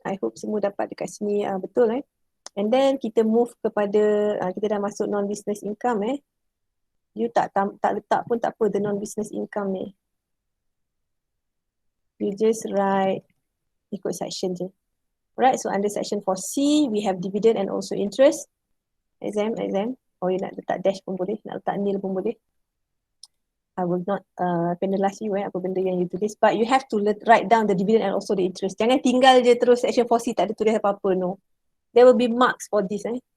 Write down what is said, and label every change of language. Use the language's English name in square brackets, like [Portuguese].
[English] I hope [Malay] semua dapat dekat sini betul. [English] And then [Malay] kita move kepada, kita dah masuk non-business income. You tak letak pun tak apa the non-business income ni. [English] You just write [Malay] ikut section je. [English] Alright, so under section 4C, we have dividend and also interest. Exam. [Malay] Oh, you nak letak dash pun boleh, nak letak nil pun boleh. [English] I will not penalize you [Malay] apa benda yang you tulis, [English] but you have to write down the dividend and also the interest. [Malay] Jangan tinggal je terus section 4C tak ada tulis apa-apa, [English] no. There will be marks for this.